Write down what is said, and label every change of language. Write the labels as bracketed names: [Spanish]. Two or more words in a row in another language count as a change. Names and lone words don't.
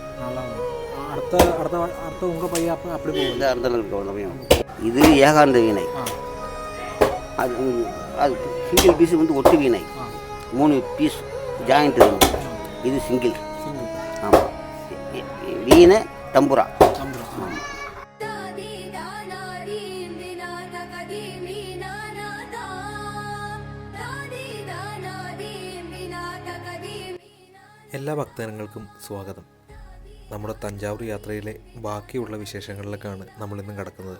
[Tamil] அடுத்த அடுத்த அடுத்த உங்கள் பையன் அப்படி போகுது. அடுத்த இது ஏகாந்த வீணை. அது [English] single piece [Tamil] வந்து ஒட்டு வீணை, 3 [English] piece joint. [Tamil] இது சிங்கிள். ஆமாம், வீணை தம்புரா. [Malayalam] എല്ലാ ഭക്തജനങ്ങൾക്കും സ്വാഗതം. നമ്മുടെ തഞ്ചാവൂർ യാത്രയിലെ ബാക്കിയുള്ള വിശേഷങ്ങളിലേക്കാണ് നമ്മളിന്ന് കിടക്കുന്നത്.